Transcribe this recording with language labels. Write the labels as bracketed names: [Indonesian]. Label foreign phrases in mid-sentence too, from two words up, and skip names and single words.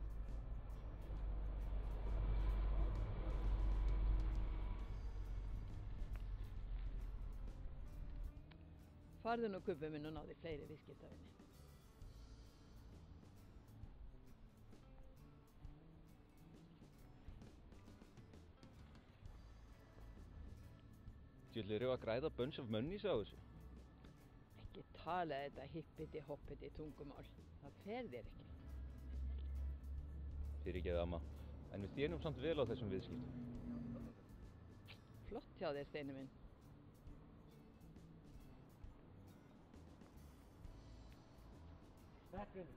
[Icelandic] Farðu nú kubbi minn og náði fleiri viðskiptavini. Djöfull eru að græða [English] bunch of monies [Icelandic] á þessu. Ekki tala þetta hippiti hoppiti tungumál. Það fer þér ekki. Fyrirgeðu amma, en við þénum samt vel á þessum viðskiptum. Flott hjá þér, Steini minn. Blessaður.